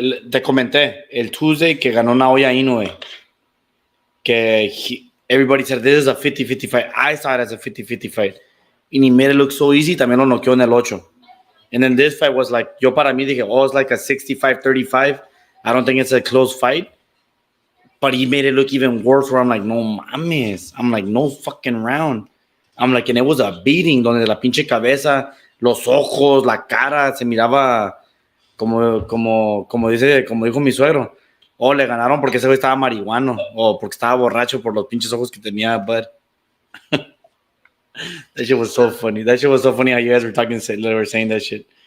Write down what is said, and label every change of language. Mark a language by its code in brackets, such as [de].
[es] Te comenté el Tuesday que ganó Naoya Inoue. [en] Que everybody said this is a 50-50 fight. I saw it as a 50-50 fight. And he made it look so easy. [es] También lo noqueó en el 8. [en] And then this fight was like, [es] yo para mí dije, [en] oh, it's like a 65-35. I don't think it's a close fight. But he made it look even worse where I'm like, [es] no mames. [en] I'm like, no fucking round. I'm like, and it was a beating [es] donde la pinche cabeza, los ojos, la cara, se miraba como dijo mi suegro. Oh, le ganaron porque ese güey estaba marihuano o porque estaba borracho por los pinches ojos que tenía, Bud. [en] That shit was so funny. That shit was so funny how you guys were talking, were saying that shit.